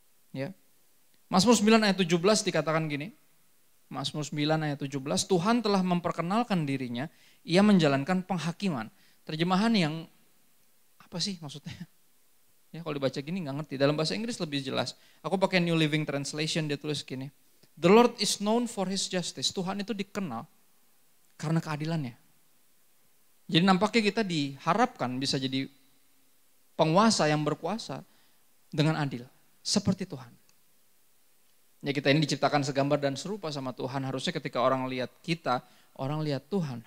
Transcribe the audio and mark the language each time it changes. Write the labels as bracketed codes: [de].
[id] Ya. Mazmur 9 ayat 17 dikatakan gini, Mazmur 9 ayat 17, Tuhan telah memperkenalkan dirinya, ia menjalankan penghakiman. Terjemahan yang, apa sih maksudnya? Ya, kalau dibaca gini nggak ngerti, dalam bahasa Inggris lebih jelas. Aku pakai [en] New Living Translation, [id] dia tulis gini, [en] The Lord is known for his justice. [id] Tuhan itu dikenal karena keadilannya. Jadi nampaknya kita diharapkan bisa jadi penguasa yang berkuasa dengan adil. Seperti Tuhan. Ya, kita ini diciptakan segambar dan serupa sama Tuhan. Harusnya ketika orang lihat kita, orang lihat Tuhan.